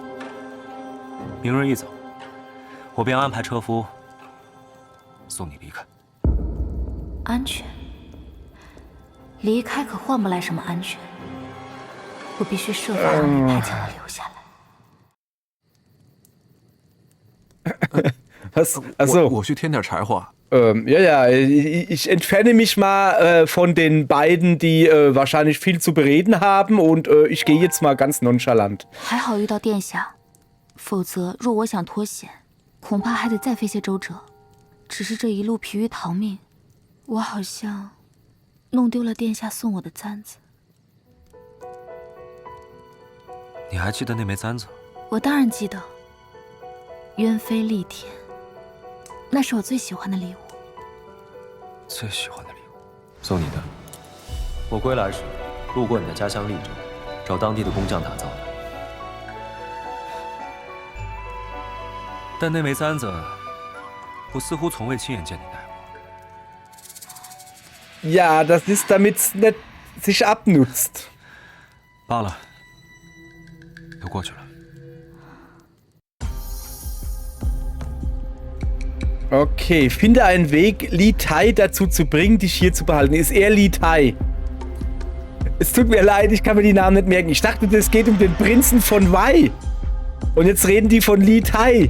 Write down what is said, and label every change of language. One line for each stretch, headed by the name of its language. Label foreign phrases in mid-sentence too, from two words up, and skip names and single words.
Chinese: 明日一早，我便安排车夫送你离开。安全，离开可换不来什么安全。我必须设法让李太将他留下来。
German: Also,
Chinese: 我去添点柴火。
German: ja, ich entferne mich mal von den beiden, die wahrscheinlich viel zu bereden haben und ich gehe jetzt mal ganz nonchalant.
Chinese: 还好遇到殿下，否则若我想脱险，恐怕还得再费些周折。只是这一路疲于逃命，我好像弄丢了殿下送我的簪子。你还记得那枚簪子？我当然记得，鸢飞戾天，那是我最喜欢的礼物。最喜欢的礼物，送你的。我归来时，路过你的家乡利州，找当地的工匠打造的。但那枚簪子，我似乎从未亲眼见你戴过。
German: Ja, das ist, damit es nicht sich abnutzt.
Chinese: 罢了，都过去了。
German: Okay, finde einen Weg, Li Tai dazu zu bringen, dich hier zu behalten. Ist er Li Tai? Es tut mir leid, ich kann mir die Namen nicht merken. Ich dachte, es geht um den Prinzen von Wei. Und jetzt reden die von Li Tai.